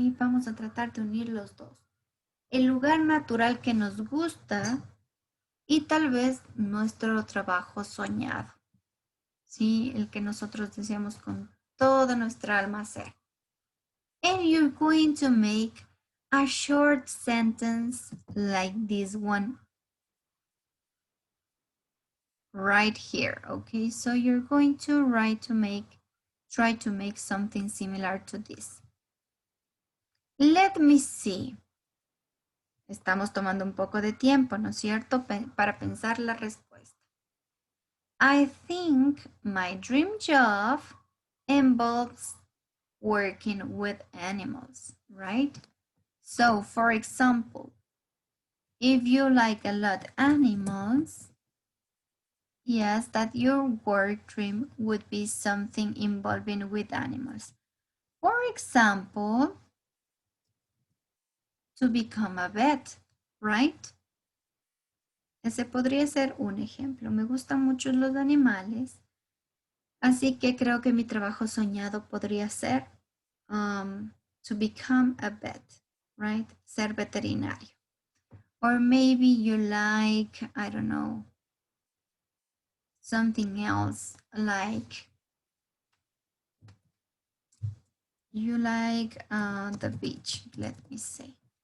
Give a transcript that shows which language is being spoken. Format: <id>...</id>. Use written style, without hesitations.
<es>Vamos a tratar de unir los dos. El lugar natural que nos gusta y tal vez nuestro trabajo soñado. ¿Sí? El que nosotros deseamos con toda nuestra alma hacer.</es> <en>And you're going to make a short sentence like this one right here, okay? So you're going to try to make something similar to this. Let me see.</en> <es>Estamos tomando un poco de tiempo, ¿no es cierto? Para pensar la respuesta.</es> <en>I think my dream job involves working with animals, right? So, for example, if you like a lot animals, yes, that your work dream would be something involving with animals. For example, to become a vet, right?</en> <es>Ese podría ser un ejemplo. Me gustan mucho los animales, así que creo que mi trabajo soñado podría ser</es> <en>to become a vet, right?</en> <es>Ser veterinario.</es> <en>Or maybe you like, I don't know, something else, like you like the beach, let me say.</en>